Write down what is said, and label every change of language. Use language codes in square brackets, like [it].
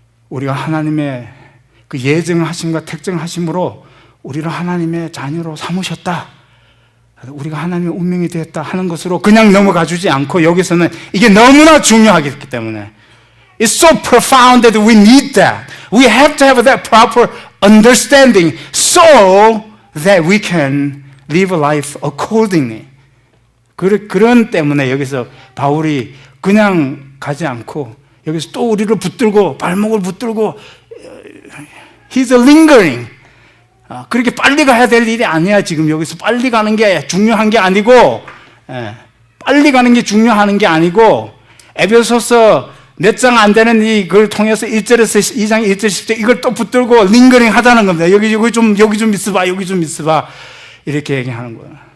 [ko] 우리가 하나님의 그 예정하심과 택정하심으로 우리를 하나님의 자녀로 삼으셨다, 우리가 하나님의 운명이 되었다 하는 것으로 그냥 넘어가 주지 않고, 여기서는 이게 너무나 중요하기 때문에, [en] It's so profound that we need that. We have to have that proper understanding so that we can live life accordingly. [ko] 그런 때문에 여기서 바울이 그냥 가지 않고 여기서 또 우리를 붙들고, 발목을 붙들고, [en] He's lingering. [ko] 그렇게 빨리 가야 될 일이 아니야. 지금 여기서 빨리 가는 게 중요한 게 아니고, 빨리 가는 게 중요한 게 아니고, 에베소서 몇 장 안 되는 이걸 통해서 1절에서 2장 1절 10절 이걸 또 붙들고 링거링 하자는 겁니다. 여기 좀 있어봐, 여기 좀 있어봐, 이렇게 얘기하는 거예요.